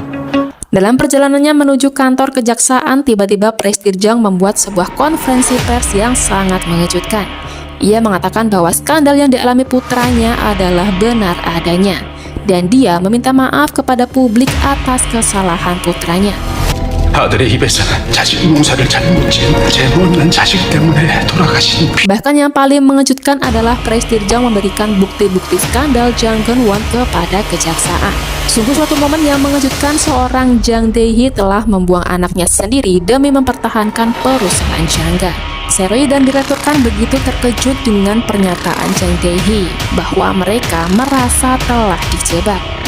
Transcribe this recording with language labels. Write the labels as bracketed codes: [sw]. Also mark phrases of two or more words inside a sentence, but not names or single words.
[id] Dalam perjalanannya menuju kantor kejaksaan, tiba-tiba Prestige Jang membuat sebuah konferensi pers yang sangat mengejutkan. Ia mengatakan bahwa skandal yang dialami putranya adalah benar adanya, dan dia meminta maaf kepada publik atas kesalahan putranya. [ko] 아들의 입에서는 자식 농사를 잘못 지은 죄 못난 자식 때문에 돌아가신 [id] Bahkan yang paling mengejutkan adalah Prestige Jang memberikan bukti-bukti skandal Jang Geun-won kepada kejaksaan. Sungguh suatu momen yang mengejutkan, seorang Jang Dae-hee telah membuang anaknya sendiri demi mempertahankan perusahaan Jangga. Seroyi dan Direktur Kang begitu terkejut dengan pernyataan Jang Dae-hee bahwa mereka merasa telah dijebak.